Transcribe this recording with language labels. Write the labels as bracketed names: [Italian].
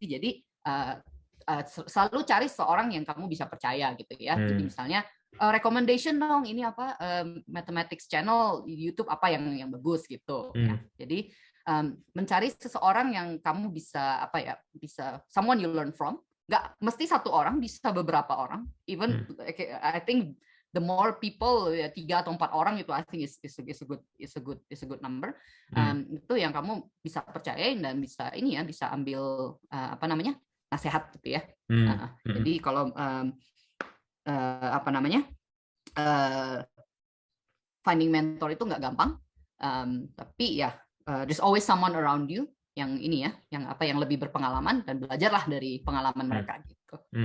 [Indonesian] Jadi selalu cari seorang yang kamu bisa percaya gitu ya. Jadi misalnya recommendation dong, ini apa mathematics channel YouTube apa yang bagus gitu. Ya. Jadi mencari seseorang yang kamu bisa bisa [English] someone you learn from. [Indonesian] Nggak mesti satu orang, bisa beberapa orang. [English] Even I think the more people, 3 [Indonesian] atau 4 orang itu [English] I think is a good number. [Indonesian] Itu yang kamu bisa percayain dan bisa ini ya, bisa ambil apa namanya, nasihat gitu ya. Jadi kalau apa namanya, finding mentor itu nggak gampang, tapi ya [English] there's always someone around you [Indonesian] yang ini ya, yang lebih berpengalaman, dan belajarlah dari pengalaman mereka gitu.